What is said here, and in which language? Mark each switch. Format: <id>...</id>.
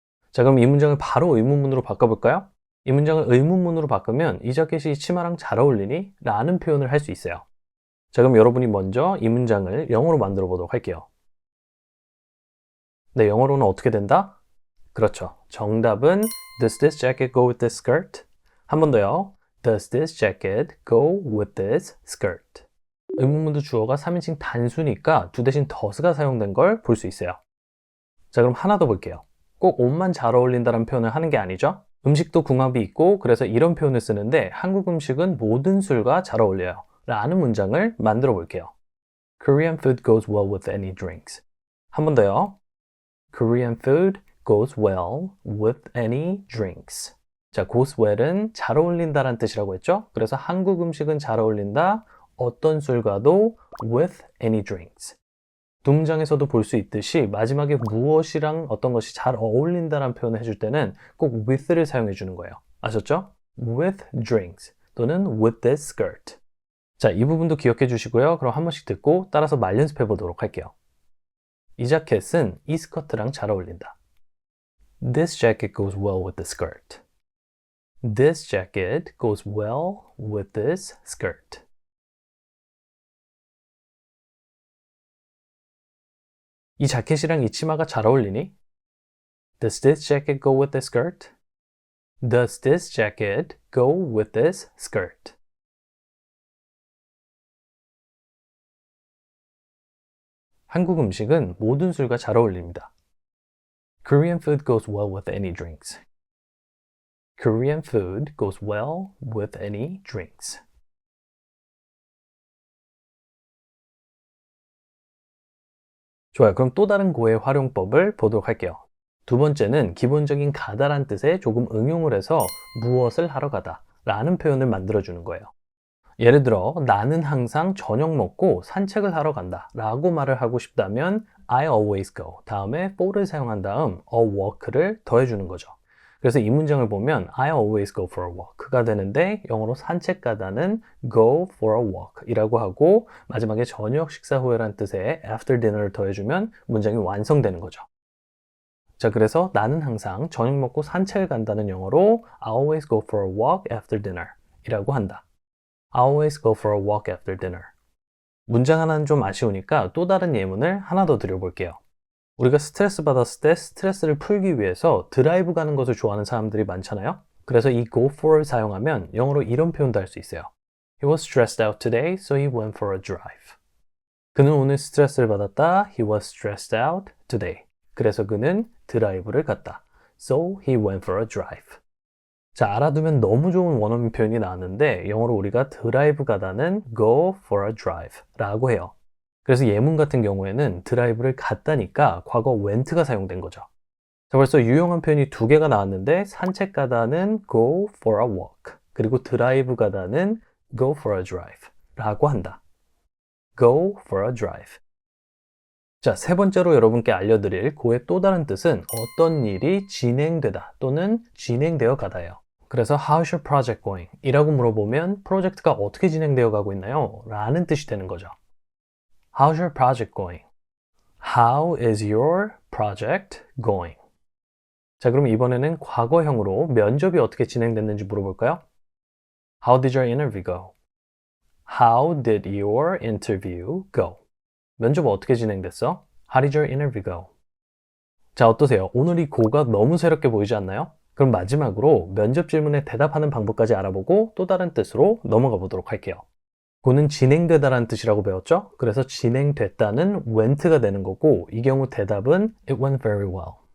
<ko>자, 그럼 이 문장을 바로 의문문으로 바꿔볼까요? 이 문장을 의문문으로 바꾸면 이 자켓이 이 치마랑 잘 어울리니? 라는 표현을 할 수 있어요. 자, 그럼 여러분이 먼저 이 문장을 영어로 만들어 보도록 할게요. 네, 영어로는 어떻게 된다? 그렇죠. 정답은</ko> <en>Does this jacket go with this skirt?</en> <ko>한 번 더요.</ko> <en>Does this jacket go with this skirt?</en> <ko>의문문도 주어가 3인칭 단수니까 do 대신 does가 사용된 걸 볼 수 있어요. 자, 그럼 하나 더 볼게요. 꼭 옷만 잘 어울린다는 표현을 하는 게 아니죠. 음식도 궁합이 있고 그래서 이런 표현을 쓰는데 한국 음식은 모든 술과 잘 어울려요. 라는 문장을 만들어 볼게요.</ko> <en>Korean food goes well with any drinks.</en> <ko>한 번 더요.</ko> <en>Korean food goes well with any drinks.</en> <ko>자, goes well은 잘 어울린다라는 뜻이라고 했죠? 그래서 한국 음식은 잘 어울린다. 어떤 술과도</ko> <en>with any drinks.</en> <ko>두 문장에서도 볼 수 있듯이 마지막에 무엇이랑 어떤 것이 잘 어울린다라는 표현을 해줄 때는 꼭 with를 사용해 주는 거예요. 아셨죠?</ko> <en>with drinks 또는 with this skirt.</en> <ko>자, 이 부분도 기억해 주시고요. 그럼 한 번씩 듣고 따라서 말 연습해 보도록 할게요. 이 자켓은 이 스커트랑 잘 어울린다.</ko> <en>This jacket goes well with the skirt. This jacket goes well with this skirt.</en> <ko>이 자켓이랑 이 치마가 잘 어울리니?</ko> <en>Does this jacket go with this skirt? Does this jacket go with this skirt?</en> <ko>한국 음식은 모든 술과 잘 어울립니다.</ko> <en>Korean food goes well with any drinks. Korean food goes well with any drinks.</en> <ko>좋아요. 그럼 또 다른 고의 활용법을 보도록 할게요. 두 번째는 기본적인 가다란 뜻에 조금 응용을 해서 무엇을 하러 가다 라는 표현을 만들어주는 거예요. 예를 들어 나는 항상 저녁 먹고 산책을 하러 간다 라고 말을 하고 싶다면</ko> <en>I always go</en> <ko>다음에 for를 사용한 다음 a walk를 더해주는 거죠. 그래서 이 문장을 보면</ko> <en>I always go for a walk</en> <ko>가 되는데 영어로 산책 가다는</ko> <en>go for a walk</en> <ko>이라고 하고 마지막에 저녁 식사 후에란 뜻의</ko> <en>after dinner</en> <ko>를 더해주면 문장이 완성되는 거죠. 자, 그래서 나는 항상 저녁 먹고 산책을 간다는 영어로</ko> <en>I always go for a walk after dinner</en> <ko>이라고 한다.</ko> <en>I always go for a walk after dinner.</en> <ko>문장 하나는 좀 아쉬우니까 또 다른 예문을 하나 더 드려볼게요. 우리가 스트레스 받았을 때 스트레스를 풀기 위해서 드라이브 가는 것을 좋아하는 사람들이 많잖아요. 그래서 이 go for를 사용하면 영어로 이런 표현도 할 수 있어요.</ko> <en>He was stressed out today, so he went for a drive.</en> <ko>그는 오늘 스트레스를 받았다.</ko> <en>He was stressed out today.</en> <ko>그래서 그는 드라이브를 갔다.</ko> <en>So he went for a drive.</en> <ko>자, 알아두면 너무 좋은 원어민 표현이 나왔는데 영어로 우리가 드라이브 가다는</ko> <en>go for a drive</en> <ko>라고 해요. 그래서 예문 같은 경우에는 드라이브를 갔다니까 과거 went가 사용된 거죠. 자, 벌써 유용한 표현이 두 개가 나왔는데 산책 가다는</ko> <en>go for a walk</en> <ko>그리고 드라이브 가다는</ko> <en>go for a drive</en> <ko>라고 한다.</ko> <en>go for a drive.</en> <ko>자, 세 번째로 여러분께 알려드릴 고의 또 다른 뜻은 어떤 일이 진행되다 또는 진행되어 가다예요. 그래서</ko> <en>How's your project going?</en> <ko>이라고 물어보면 프로젝트가 어떻게 진행되어 가고 있나요? 라는 뜻이 되는 거죠.</ko> <en>How's your project going? How is your project going?</en> <ko>자, 그럼 이번에는 과거형으로 면접이 어떻게 진행됐는지 물어볼까요?</ko> <en>How did your interview go? How did your interview go?</en> <ko>면접 어떻게 진행됐어?</ko> <en>How did your interview go?</en> <ko>자, 어떠세요? 오늘 이 고가 너무 새롭게 보이지 않나요? 그럼 마지막으로 면접 질문에 대답하는 방법까지 알아보고 또 다른 뜻으로 넘어가 보도록 할게요. 고는 진행되다라는 뜻이라고 배웠죠? 그래서 진행됐다는 went가 되는 거고 이 경우 대답은</ko> <en>It went very well.</en>